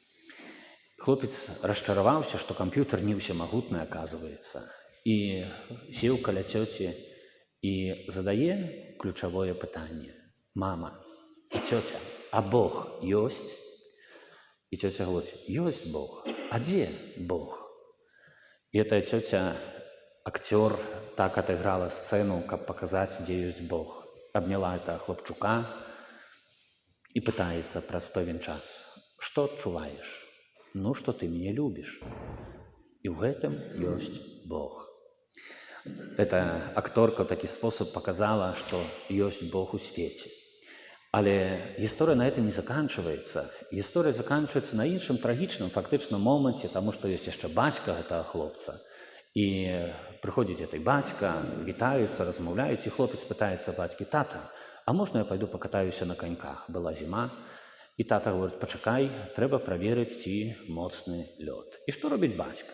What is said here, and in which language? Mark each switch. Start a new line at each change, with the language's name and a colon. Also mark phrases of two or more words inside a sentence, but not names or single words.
Belarusian: Хлопец расчараваўся, што камп'ютар не ўсемагутны, аказваецца, і сеў каля цёці і задае ключавое пытанне: «Мама, цёця, а Бог ёсць?» І цёця гаворыць: «Ёсць Бог. А дзе Бог?» І гэтая цёця, акцёр, так адыграла сцэну, каб паказаць, дзе ёсць Бог. Абняла этого хлопчука
Russian: и пытается
Belarusian: праз пэўен час: «Что адчуваеш?»
Russian: «Ну, что ты меня любишь. И в этом есть Бог». Эта акторка в такі способ показала, что есть Бог у свете. Але история на этом не заканчивается. История заканчивается
Belarusian: на іншым трагічным фактычным моманце,
Russian: тому что есть
Belarusian: яшчэ бацька гэтага хлопца. І прыходзіць гэты бацька, вітаюцца, размаўляюць, і хлопец пытаецца бацькі: «Тата, а можна
Russian: я пойду покатаюся на коньках?»
Belarusian: Была зіма, і тата говорить: «Пачакай, трэба праверыць, ці моцны лёд». І што робіць бацька?